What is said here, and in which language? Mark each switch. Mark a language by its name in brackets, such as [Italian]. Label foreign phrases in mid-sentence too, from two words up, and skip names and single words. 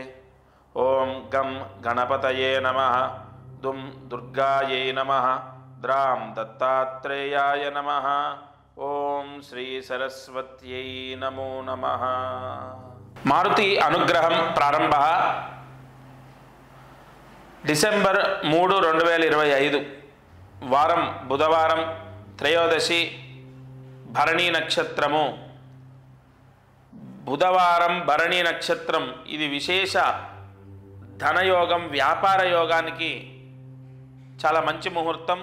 [Sanskrit] ओं गं गणपतये नमः, दुं दुर्गायै नमः, द्रां दत्तात्रेयाय नमः, ओं श्री सरस्वत्यै नमो नमः। मारुति अनुग्रहं प्रारंभः डिसेंबर [Telugu] 3, 2025 వారం బుధవారం త్రయోదశి భరణీ నక్షత్రము. బుధవారం భరణీ నక్షత్రం ఇది విశేష ధనయోగం, వ్యాపార యోగానికి చాలా మంచి ముహూర్తం.